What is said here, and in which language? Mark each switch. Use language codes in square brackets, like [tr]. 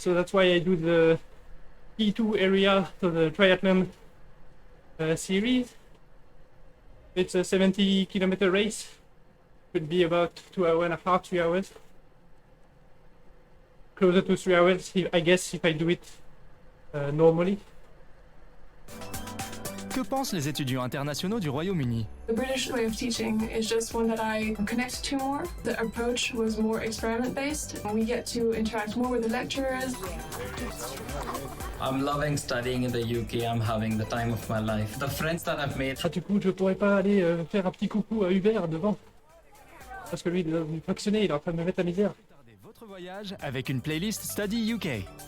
[en] So that's why I do the P2 area, so the triathlon series. It's a 70-kilometer race. Could be about 2.5 hours, 3 hours. Closer to 3 hours, I guess, if I do it normally. [fr] Que pensent les étudiants internationaux du Royaume-Uni? [en] The British way of teaching is just one that I connect to more. The approach was more experiment-based. We get to interact more with the lecturers. I'm loving studying in the UK. I'm having the time of my life. The friends that I've made. [fr] Ah, du coup, je pourrais pas aller faire un petit coucou à Hubert devant. Parce que lui, il est fractionné, il est en train de me mettre la misère. Retardez votre voyage avec une playlist Study UK.